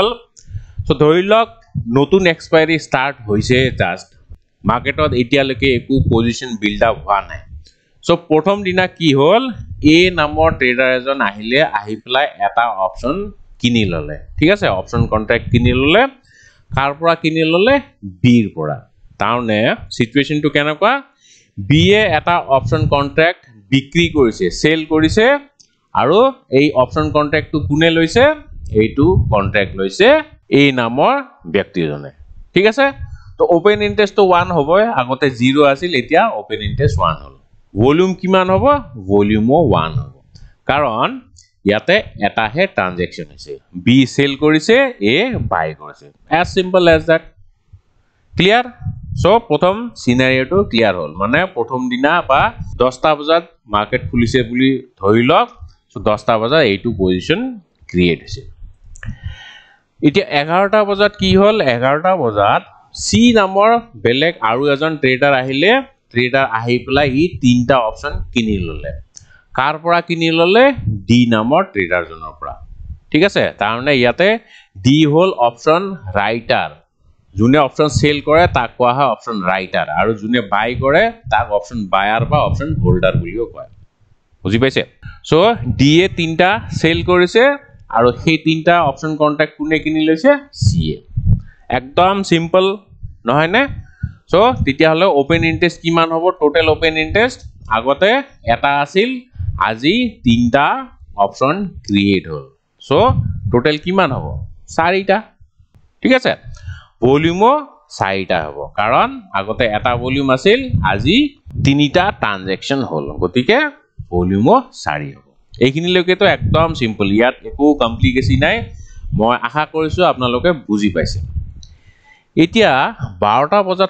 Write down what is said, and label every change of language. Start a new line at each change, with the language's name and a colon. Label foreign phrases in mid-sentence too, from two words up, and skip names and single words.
Assamese: সো ধৰি লওক নতুন
English: expiry start
Assamese: হৈছে জাস্ট, মার্কেটত এতিয়ালৈকে একো
English: position build up
Assamese: হোৱা নাই। সো প্ৰথম দিনা কি হল, এ নামৰ ট্ৰেডাৰ এজন আহিলে, আহি পেলাই এটা অপশন কিনি ললে। ঠিক আছে,
English: option contract
Assamese: কিনি ললে। কাৰ পৰা কিনি ললে? বিৰ পৰা। তাৰনে সিচুৱেশনটো কেনেকুৱা? বিয়ে এটা
English: option contract
Assamese: বিক্ৰী কৰিছে, সেল কৰিছে, আৰু এই অপশন কন্ট্রাক্টটো কোনে লৈছে? এইটো কন্ট্রাক্ট লৈছে এ নামৰ ব্যক্তিজনে। ঠিক আছে, তো ওপেন ইন্টারেস্টটো 1 হ'ব, আগতে 0 আছিল, এতিয়া
English: open interest
Assamese: 1 হ'ল। ভলিউম কিমান হ'ব? ভলিউমও 1 হ'ব, কাৰণ ইয়াতে এটাহে ট্রানজেকশন হৈছে। বি সেল কৰিছে, এ বাই কৰিছে।
English: as simple as that।
Assamese: ক্লিয়ার? সো প্রথম সিনারিওটো ক্লিয়ার হল। মানে প্রথম দিনা বা 10টা বজাত মার্কেট খুলিছে বুলি ধৰি লওক। সো 10টা বজাত এইটো
English: position create
Assamese: হৈছে। এতিয়া 11টা বজাত কি হল? 11টা বজাত সি নামৰ বেলেগ আৰু এজন ট্ৰেডাৰ আহিলে। ট্ৰেডাৰ আহি পেলাই ই 3টা অপশন কিনি ললে। কাৰ পৰা কিনি ললে? ডি নামৰ ট্ৰেডাৰজনৰ পৰা। ঠিক আছে, তাৰমানে ইয়াতে ডি হল
English: option writer.
Assamese: যোনে
English: option sell
Assamese: কৰে তাক কোৱা হয়
English: option writer,
Assamese: আৰু যোনে বাই কৰে তাক
English: option buyer
Assamese: বা
English: option holder
Assamese: বুলিও কয়। বুজি পাইছে? সো ডি এ 3টা সেল কৰিছে আৰু সেই 3টা
English: option contract
Assamese: কোনে কিনি লৈছে? সি এ। একদম সিম্পল নহয় নে? সো তেতিয়াহলে
English: open interest
Assamese: কিমান হ'ব?
English: total open interest
Assamese: আগতে এটা আছিল, আজি 3টা
English: option create
Assamese: হল। সো টোটাল কিমান হ'ব? 4টা। ঠিক আছে, ভলিউমো 4টা হ'ব কাৰণ আগতে এটা ভলিউম আছিল আজি 3টা ট্ৰানজেকচন হ'ল গতিকে ভলিউমো 4 হ'ব এইখিনিলৈকে তো একদম সিম্পল ইয়াত একো কমপ্লিকেশন নাই মই আশা কৰিছো আপোনালোকে বুজি পাইছে এতিয়া 12টা বজাত